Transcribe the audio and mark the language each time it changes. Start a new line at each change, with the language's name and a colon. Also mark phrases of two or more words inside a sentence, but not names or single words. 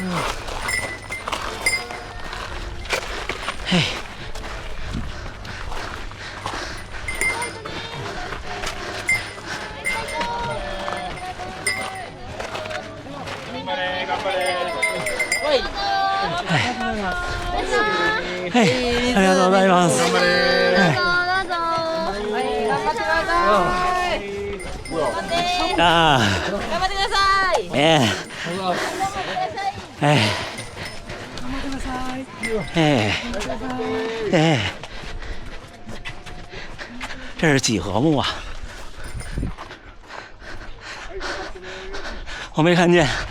Japanese: 嘿，嘿，ありがとうございます。ああ。頑張ってください。
Chinese: 这是几何木啊？我没看见。